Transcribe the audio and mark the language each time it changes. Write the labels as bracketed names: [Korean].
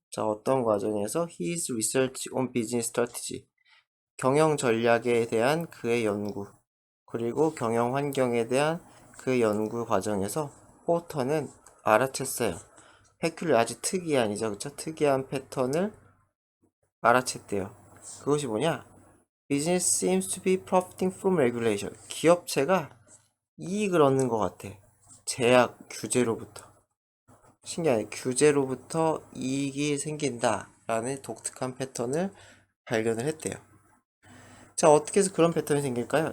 [Korean] 자, 어떤 과정에서 [English] his research on business strategy, [Korean] 경영 전략에 대한 그의 연구, 그리고 경영 환경에 대한 그 연구 과정에서 포터는 알아챘어요. 페큘리, 아주 특이한이죠. 그쵸? 특이한 패턴을 알아챘대요. 그것이 뭐냐? [English] Business seems to be profiting from regulation. [Korean] 기업체가 이익을 얻는 것 같아. 제약, 규제로부터. 신기하네. 규제로부터 이익이 생긴다라는 독특한 패턴을 발견을 했대요. 자, 어떻게 해서 그런 패턴이 생길까요?